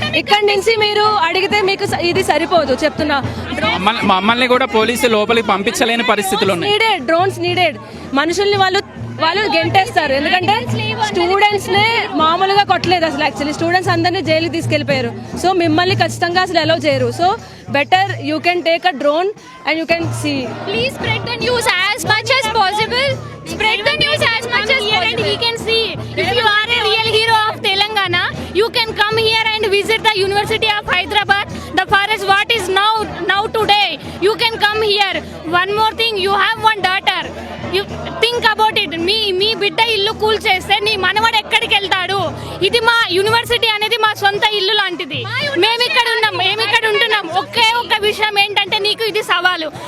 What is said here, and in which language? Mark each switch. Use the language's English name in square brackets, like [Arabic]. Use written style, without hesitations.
[Telugu] ఇక్కడ నుంచి మీరు అడిగితే మీకు ఇది సరిపోదు చెప్తున్నా. మమ్మల్ని కూడా పోలీసు లోపలికి పంపించలేని పరిస్థితులు ఉన్నాయి. [English] Drones needed. [Telugu] మనుషుల్ని వాళ్ళు గెంటేస్తారు, ఎందుకంటే స్టూడెంట్స్ నే మామూలుగా కొట్టలేదు అసలు. యాక్చువల్లీ స్టూడెంట్స్ అందరినీ జైలుకి తీసుకెళ్లిపోయారు. సో మిమ్మల్ని ఖచ్చితంగా అసలు అలౌ చేయరు. [English] So better you can take a drone and you can see. Please spread the news as much as possible. Spread the news as much as possible. And we can see. If you are a real hero of Telangana, you can come here and visit the University of Hyderabad. The forest what is now today. You can come here. One more thing, you have one daughter. You think about it. [Telugu] మీ బిడ్డ ఇల్లు cool చేస్తే నీ మనవడు ఎక్కడికి వెళ్తాడు? ఇది మా university అనేది మా సొంత ఇల్లు లాంటిది. మేము ఇక్కడ ఉంటున్నాం. ఒకే ఒక్క విషయం ఏంటంటే నీకు ఇది సవాలు.